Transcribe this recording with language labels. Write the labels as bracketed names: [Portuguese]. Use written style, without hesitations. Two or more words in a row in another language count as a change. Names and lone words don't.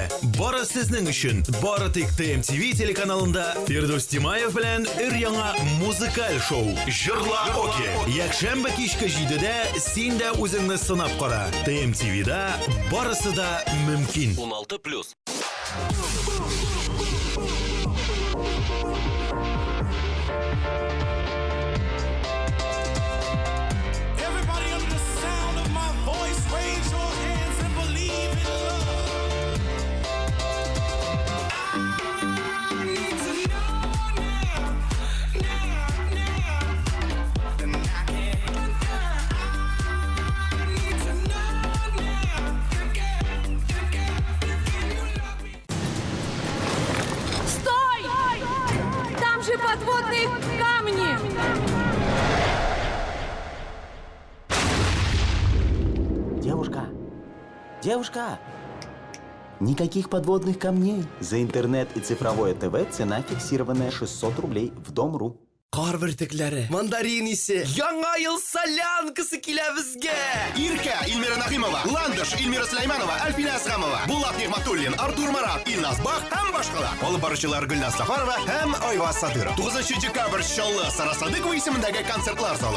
[Tatar] Бары сезнең өчен, бары тик ТМТV телеканалында Фирдус Тимаев белән өр-яңа музыкаль шоу «Җырла Оке». Якшәмбе кичке 7-дә син дә үзеңне сынап кара. ТМТV-да барысы да мөмкин. 16+. [English] Everybody under the sound of my voice, raise your hands and believe in love. I need to know now, and I can't. I need to know now, [Russian] Стой! Там же подводные камни! Девушка! Никаких подводных камней. За интернет и цифровое ТВ цена фиксированная 600 рублей в Дом.ру. [Tatar] Кар бөртекләре, мандарин исе, яңа ел солянкасы килә безгә. Ирка Илмира Нахимова, Ландыш Илмира Сулейманова, Альфина Асгамова, Булат Нигъматуллин, Артур Марат, Илназ Бах һәм башкалар. Алып баручылар Гөлназ Сафарова һәм Айваз Садыров. 9 декабрь Чаллы Сарасадыкова исемендәге концертлар залы.